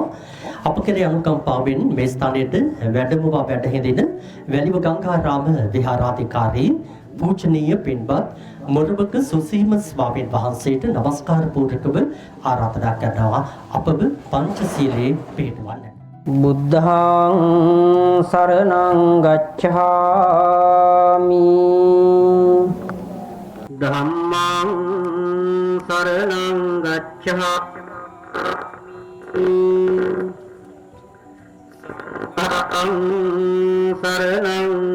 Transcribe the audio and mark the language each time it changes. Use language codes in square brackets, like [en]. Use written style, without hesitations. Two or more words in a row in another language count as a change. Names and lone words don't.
[si] අප කෙරේ අනුකම්පාවෙන් මේ ස්ථානයේද වැඩමවා වැඩ හිඳින වැලිව ගංගාරාම විහාරාධිකාරී පූජනීය පින්වත් මොරබක සුසීම ස්වාමීන් වහන්සේට নমස්කාර පූර්වකව ආරාධනා කරනවා අපව පංචශීලයේ පිළිටවන්න. [pi] බුද්ධං සරණං ගච්ඡාමි ධම්මං සරණං ගච්ඡාමි සංඝං සරණං